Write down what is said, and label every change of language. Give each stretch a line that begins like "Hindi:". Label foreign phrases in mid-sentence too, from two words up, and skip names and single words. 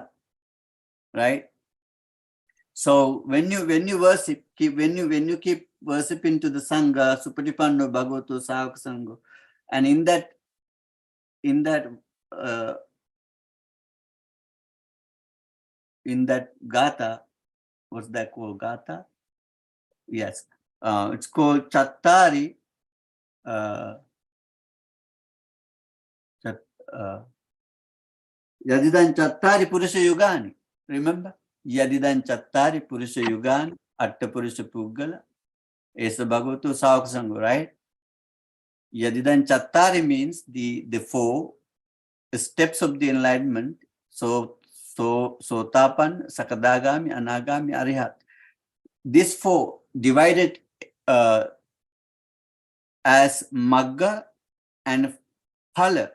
English: Right? So when you worship, when you keep worshiping to the Sangha,
Pali: Supatipanno, Bhagavato, Savaka Sangha,
English: and in that Gatha, what's that called? Gatha? Yes. It's called Chattari.
Pali: Yadidan Chattari Purusha Yugani.
English: Remember?
Pali: Yadidan Chattari Purusha Yugani, Atta Purusha Puggala, Esa Bhagavato, Savaka Sangha,
English: right?
Pali: Yadidan Chattari
English: means the 4 steps of the enlightenment.
Pali: So Sotapan, Sakadagami, Anagami, Arihat.
English: These 4 divided as Magga and Phala.